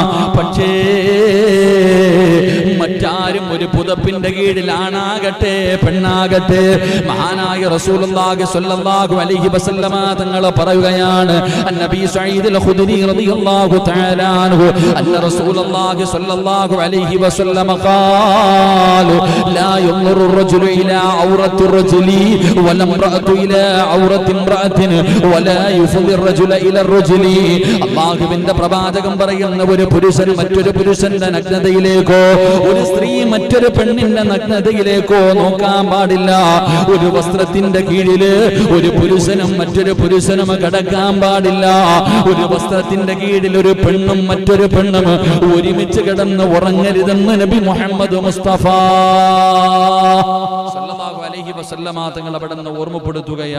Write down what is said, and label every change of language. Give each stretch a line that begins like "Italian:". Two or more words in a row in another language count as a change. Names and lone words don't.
Malayalam: പക്ഷേ മറ്റാരും ഒരു പുതപ്പിന്റെ കീഴിൽ, ആണാകട്ടെ പെണ്ണാകട്ടെ, മഹാനായ
Arabic: رسول الله صلى الله عليه وسلم
Malayalam: തങ്ങൾ പറയുകയാണ്, നബി
Arabic: سعيد الخدري رضي الله تعالى عنه أن رسول الله صلى الله عليه وسلم قال لا ينظر الرجل إلى عورة الرجل ولا المرأة إلى عورة المرأة ولا يفضي الرجل إلى الرجل.
Malayalam: അല്ലാഹുവിന്റെ പ്രവാചകൻ പറയുന്ന, ഒരു പുരുഷൻ മറ്റൊരു പുരുഷന്റെ നഗ്നതയിലേക്കോ, ഒരു സ്ത്രീ മറ്റൊരു പെണ്ണിന്റെ നഗ്നതയിലേക്കോ നോക്കാൻ പാടില്ല. ഒരു വസ്ത്രത്തിന്റെ കീഴില് ഒരു പുരുഷനും മറ്റൊരു പുരുഷനും കിടക്കാൻ പാടില്ല. ഒരു വസ്ത്രത്തിന്റെ കീഴിൽ ഒരു പെണ്ണും മറ്റൊരു പെണ്ണും ഒരുമിച്ച് കിടന്ന് ഉറങ്ങരുതെന്ന് നബി മുഹമ്മദ് മുസ്തഫ
Arabic: صلى الله عليه وسلم
Malayalam: തങ്ങൾ അവിടുന്ന് ഓർമ്മപ്പെടുത്തുകയാ.